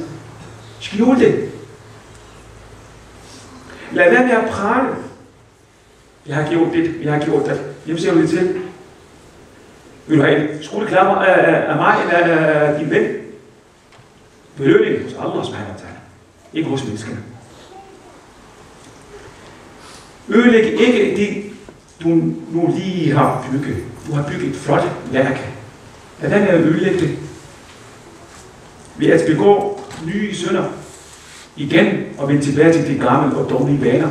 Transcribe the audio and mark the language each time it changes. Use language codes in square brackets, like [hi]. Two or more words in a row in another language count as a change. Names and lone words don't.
[da] Skjule det. Lad være med at prale. Jeg har gjort det, jeg har gjort det. Jamen ser du det til. Vil du have en skoleklapper af mig eller af din ven? Belønning hos [ar] الله سبحانه وتعالى. [da] Ikke hos menneskerne. Ødelæg ikke det, du nu lige har bygget. Du har bygget et flot værk. Lad være med at ødelægge det. Ved at begå nye synder igen og vende tilbage til de gamle og dårlige vaner.